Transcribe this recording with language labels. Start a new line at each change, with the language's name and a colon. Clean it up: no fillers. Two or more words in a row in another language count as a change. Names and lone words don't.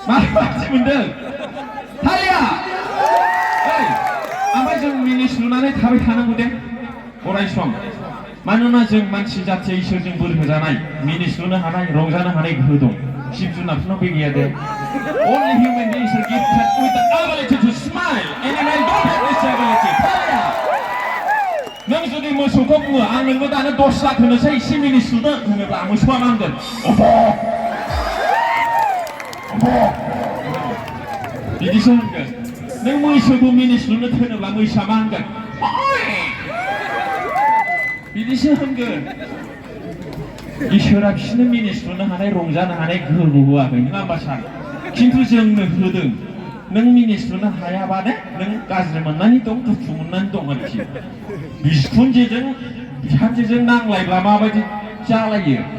Bodo: मानसि मोनदों थालिया ओइ ओमफ्राय जों मिनिस लुनानै थाबाय थानांगौ दे अराय सम मानोना जों मानसि जाथि इसोरजों बोर होजानाय मिनिस लुनो हानाय रंजानो हानाय गोहो दं जिब जुनारफोरनाव बे गैया दे
English: only human beings are gifted with the ability to smile animal don't have this ability
Bodo: थालिया नों जुदि मोसौखौ बुङो आं नोंनो दानो 10 लाख होनोसै एसे मिनिस लुनो होनोब्ला मोसौआ मा होनगोन बिदिसो होनगोन नों मैसोखौ मिनिस लुनो थोनोब्ला मैसोआ मा होनगोन बिदिसो होनगोन इसोरा बिसोरनो मिनिस लुनो हानाय रंजानो हानाय गोहो होआखै नङा होमबा सार खिन्थु जोंनो होदों नों मिनिस लुनो हायाबानो नों गाज्रि मोननानै दं दुखु मोननानै दं आरोखि बिखुनजोजों बिहामजोजों नांलायब्ला माबायदि जालायो